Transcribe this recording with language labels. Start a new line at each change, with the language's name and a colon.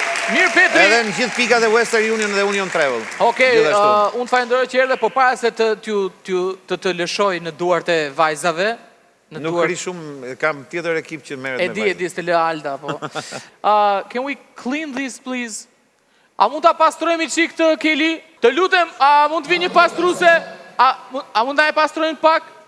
Albanian: Mirë, Petri. Edhe në gjithë pikat e Western Union dhe Union Travel. Okej, unë falenderoj që erdhe, po para se të lëshoj në duart e vajzave. Nuk kri shumë, kam tjetër ekip që merret me vajzë. E di, s'te lë Alda, po.
English: Can we clean this, please?
Albanian: A mund ta pastrojmë çik të Keli? Të lutem, a mund të vi një pastruese? A mund ta e pastrojmë pak?